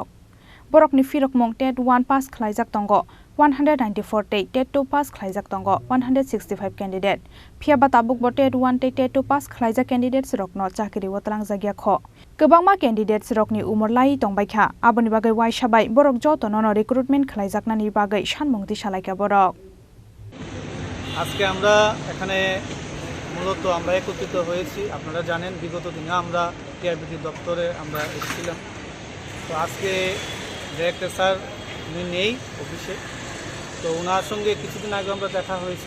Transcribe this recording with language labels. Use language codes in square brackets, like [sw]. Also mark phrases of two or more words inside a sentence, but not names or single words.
[trp] Borok ni firok mong TET-1Pass Khlaijak tongo 194 TET-2Pass Khlaijakrok tongo 165 candidate. Phiaba tabuk bo TET-1 TET-2Pass Khlaijak candidates rok no chakri watlang jagya kho. Kwbangma candidates rok ni umor lai tongbaikha aboni bagai waisabai borok joto nono recruitment khlaijaknani bagai sanmungti salaika borok. [bn] আজকে আমরা এখানে মূলত আমরা একত্রিত হয়েছি। আপনারা জানেন বিগত দিনে আমরা টিআরবিটি দপ্তরে আমরা এসেছিলাম। তো আজকে ডিরেক্টর স্যার উনি নেই অফিসে, তো ওনার সঙ্গে কিছুদিন আগে আমরা দেখা হয়েছিল।